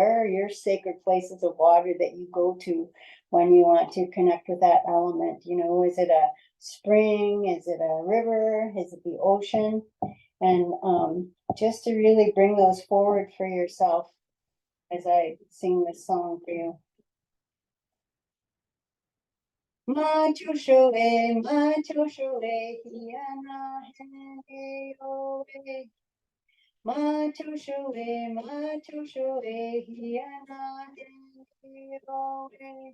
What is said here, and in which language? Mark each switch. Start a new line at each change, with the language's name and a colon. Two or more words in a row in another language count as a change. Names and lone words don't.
English: Where are your sacred places of water that you go to when you want to connect with that element? Is it a spring? Is it a river? Is it the ocean? And just to really bring those forward for yourself as I sing this song for you. Machushoe, hiana hende oe. Machushoe, hiana hende oe.